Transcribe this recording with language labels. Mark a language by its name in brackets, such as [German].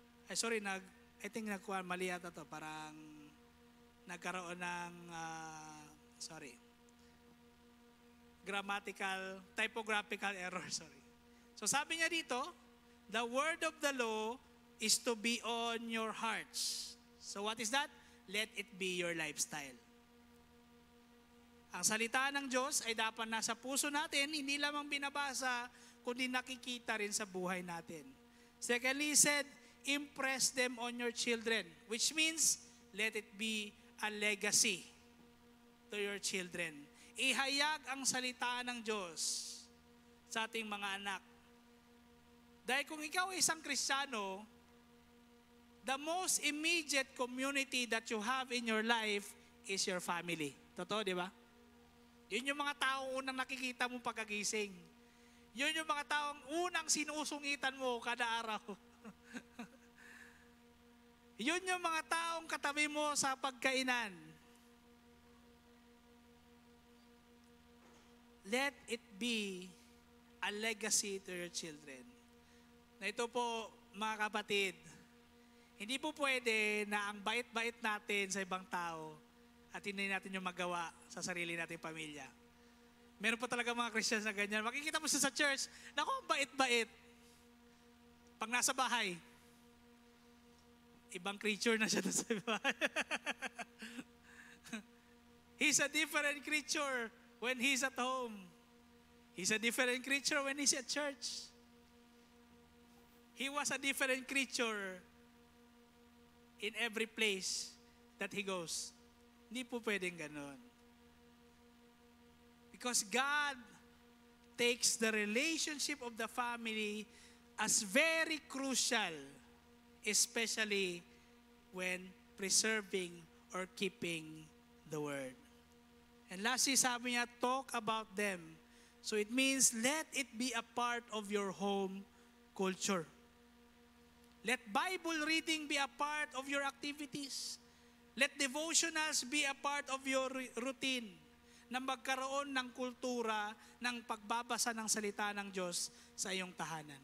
[English] I think [Filipino] mali yata to. Parang nagkaroon ng, [English] typographical error, So [Filipino] sabi niya dito, [English] the word of the law is to be on your hearts. So what is that? Let it be your lifestyle. [Filipino] Ang salita ng Diyos ay dapat nasa puso natin, hindi lamang binabasa, kundi nakikita rin sa buhay natin. [English] Secondly, he said, impress them on your children, which means, let it be a legacy to your children. [Filipino] Ihayag ang salita ng Diyos sa ating mga anak. Dahil kung ikaw ay isang Kristiyano, [English] the most immediate community that you have in your life is your family. [Filipino] Totoo, di ba? Yun yung mga taong unang nakikita mo pagkagising. Yun yung mga taong unang sinusungitan mo kada araw. Yun yung mga taong katabi mo sa pagkainan. [English] Let it be a legacy to your children. [Filipino] Na ito po, mga kapatid, hindi po pwede na ang bait-bait natin sa ibang tao at hindi natin yung magawa sa sarili nating pamilya. Meron po talaga mga Christians na ganyan. Makikita mo siya sa church, naku, bait-bait. Pag nasa bahay, ibang creature na siya sa bahay. [English] He's a different creature when he's at home. He's a different creature when he's at church. He was a different creature in every place that he goes. [Filipino] Hindi po pwedeng ganon. [English] Because God takes the relationship of the family as very crucial, especially when preserving or keeping the word. And lastly, [Filipino] sabi niya, [English] talk about them. So it means let it be a part of your home culture. Let Bible reading be a part of your activities. Let devotionals be a part of your routine [Filipino] na magkaroon ng kultura ng pagbabasa ng salita ng Diyos sa iyong tahanan.